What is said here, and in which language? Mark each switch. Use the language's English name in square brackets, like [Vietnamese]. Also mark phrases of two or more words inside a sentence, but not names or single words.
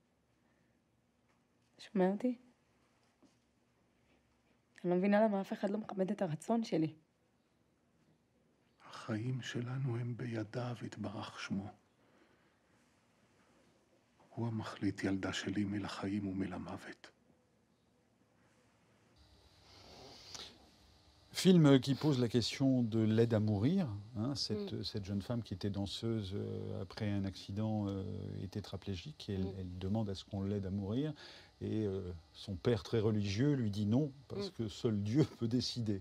[Hebrew] שומע אותי? אני לא מבינה למה אף אחד לא מכבד את הרצון שלי. החיים שלנו הם בידיו, יתברך שמו. הוא המחליט, ילדה שלי, מלחיים ומלמוות. [French] Film qui pose la question de l'aide à mourir. Hein, cette jeune femme qui était danseuse après un accident est tétraplégique et elle demande à ce qu'on l'aide à mourir. Et son père très religieux lui dit non, parce que seul Dieu peut décider.